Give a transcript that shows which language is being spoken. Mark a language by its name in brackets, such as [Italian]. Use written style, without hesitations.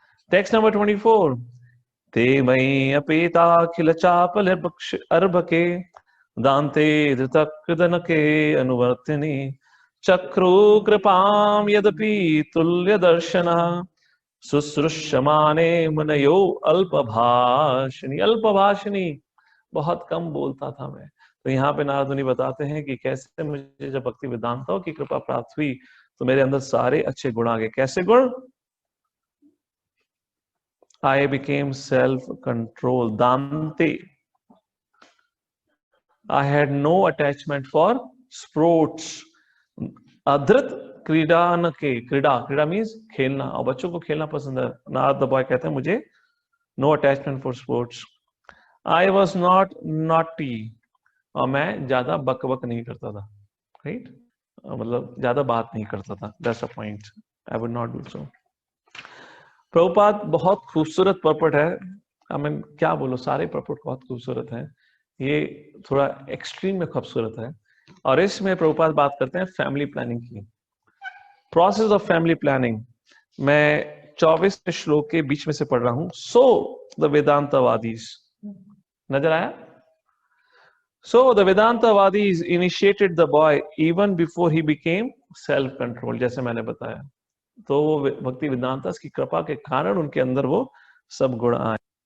[Sanskrit] Text number 24। ते मयि अपेताखिल चापल अर्भके दान्ते धृतकृदनके अनुवर्तिनि चक्रो कृपाम यदपि तुल्य दर्शनः शुश्रूषमाने मुनयो अल्पभाषिणी। [Hindi] अल्पभाषिणी, बहुत कम बोलता था मैं। तो यहाँ पे नारद मुनि बताते हैं कि कैसे मुझे जब भक्ति वेदांताओं की कृपा प्राप्त हुई तो मेरे अंदर सारे अच्छे गुण आ गए। कैसे गुण? [English] I became self-controlled. Dante. I had no attachment for sports. [Sanskrit] अधृत क्रीडा न के, [Hindi] क्रीडा मीन्स खेलना, और बच्चों को खेलना पसंद है। नारद द बॉय कहते हैं मुझे [English] No attachment for sports. I was not naughty, [Hindi] और मैं ज्यादा बक बक नहीं करता था, राइट, मतलब ज्यादा बात नहीं करता था। [English] That's a point, I would not do so. [Hindi] Prabhupada बहुत खूबसूरत पर्पट है, मैं क्या बोलूं, सारे पर्पट बहुत खूबसूरत हैं, ये थोड़ा एक्सट्रीम में खूबसूरत है। और इसमें प्रभुपाद बात करते हैं फैमिली प्लानिंग की, प्रोसेस ऑफ फैमिली प्लानिंग। मैं 24वें श्लोक के बीच में से पढ़ रहा हूं। [English] so the वेदांतवादीज, [Hindi] नजर आया? [English] So the Vedantavadis initiated the boy even before he became self-controlled, [Hindi] जैसे मैंने बताया। तो वो भक्ति वेदांता की कृपा के कारण उनके अंदर वो सब गुण आए।